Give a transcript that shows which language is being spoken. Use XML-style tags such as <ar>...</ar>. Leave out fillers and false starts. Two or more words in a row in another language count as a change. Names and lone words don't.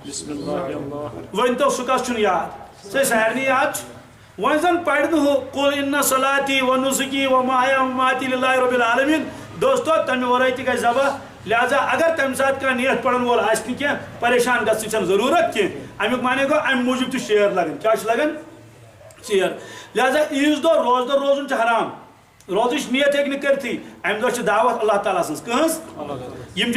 <ks>ؤنۍتو سُہ کس چھُنہٕ یاد سُہ سارنٕے یاد چھُ وۄنۍ زن پرِ نہٕ ہُہ</ks> <ar>قُل اِنَّ صَلَاتِی وَنُسُکی وَمَحْیَایا وَمَمَاتِی لِلّٰهِ رَبِّ العالَمیٖن</ar> <ks>دوستو تمہِ ورٲے تہِ گژھِ ذبح لہذا اگر تمہِ ساتہٕ کانٛہہ نیت پرن وول آسہِ نہٕ کینٛہہ پریشان گژھنٕچ چھنہٕ ضروٗرت کینٛہہ امیُک معنی گوٚو امہِ موٗجوٗب تہِ شیر لگان کیٛاہ چھُ لگان شیر لہذا عیٖذ دۄہ روزدر روزُن چھُ حرام روزٕچ نیت ہیٚکہِ نہٕ کٔرتھٕے امہِ دۄہ چھِ دعوت اللہ تعالیٰ سٕنٛز کٕہٕنٛز یِم چھِ</ks>